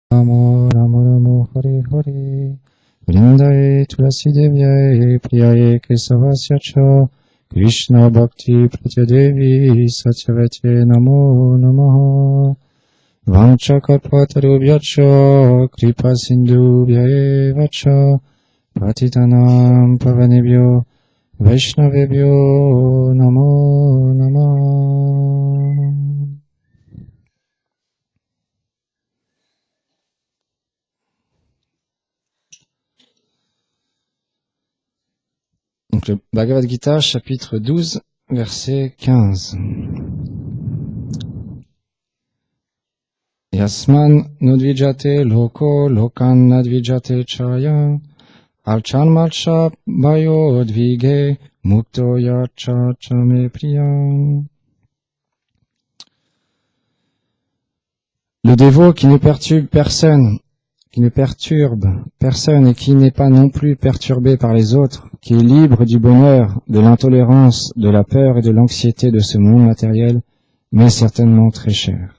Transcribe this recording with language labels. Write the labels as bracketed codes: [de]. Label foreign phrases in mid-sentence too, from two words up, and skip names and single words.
[sa] Namo Namo Namo Hare Hare Vrindaye Tulasi Devyaye Priyaye Kesavasya Cha Krishna Bhakti Pratyadevi Satyavate Namo Namaha Vanchakalpatarubhyacha Kripa Sindhubhyaye Vacha Patitanam Pavanebhyo Vaishnavebhyo Namo Namaha. [fr] Donc le Bhagavad Gita, chapitre 12, verset 15. [sa] Yasman nudvijate loko lokan nadvijate chaya alchan malcha bayo dvige mukto yacha chame priyam. [fr] Le dévot qui ne perturbe personne et qui n'est pas non plus perturbé par les autres, qui est libre du bonheur, de l'intolérance, de la peur et de l'anxiété de ce monde matériel, m'est certainement très cher.